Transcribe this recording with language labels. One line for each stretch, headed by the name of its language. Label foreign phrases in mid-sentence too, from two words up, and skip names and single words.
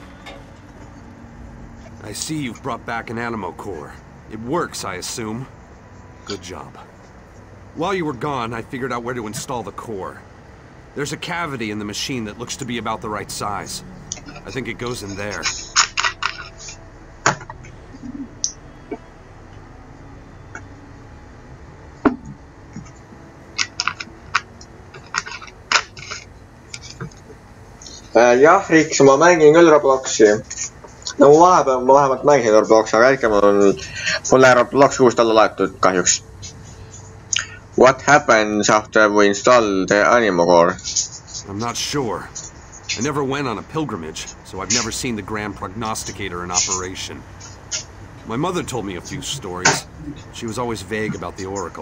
English: I see you've brought back an animo core. It works, I assume. Good job. While you were gone, I figured out where to install the core. There's a cavity in the machine that looks to be about the right size. I think it goes in there.
Estonian: Jah, Riks, ma mängin küll Robloxi. No vahepeal ma vähemalt mängisin Robloxi, aga ärge mulle Robloxi uust alla laetud kahjuks.
English: What happens after we install the animo core? I'm not sure. I never went on a pilgrimage, so I've never seen the Grand Prognosticator in operation. My mother told me a few stories. She was always vague about the Oracle.